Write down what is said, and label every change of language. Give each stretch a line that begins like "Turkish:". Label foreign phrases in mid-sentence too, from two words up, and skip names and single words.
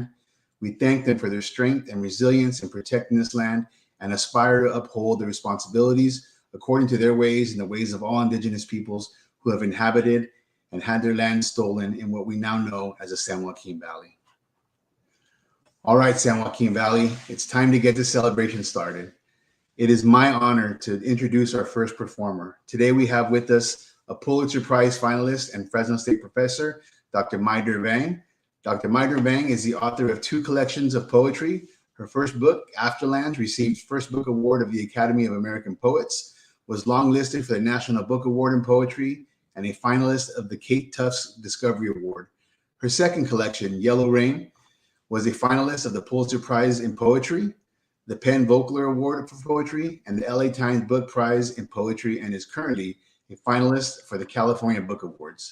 English: We thank them for their strength and resilience in protecting this land and aspire to uphold the responsibilities according to their ways and the ways of all indigenous peoples who have inhabited and had their land stolen in what we now know as the San Joaquin Valley. All right, San Joaquin Valley, it's time to get this celebration started. It is my honor to introduce our first performer. Today we have with us a Pulitzer Prize finalist and Fresno State professor, Dr. Mai Der Vang. Dr. Mai Der Vang is the author of 2 collections of poetry. Her first book, Afterlands, received First Book Award of the Academy of American Poets, was longlisted for the National Book Award in Poetry, and a finalist of the Kate Tufts Discovery Award. Her second collection, Yellow Rain, was a finalist of the Pulitzer Prize in Poetry, the Penn Vogler Award for Poetry, and the LA Times Book Prize in Poetry, and is currently a finalist for the California Book Awards.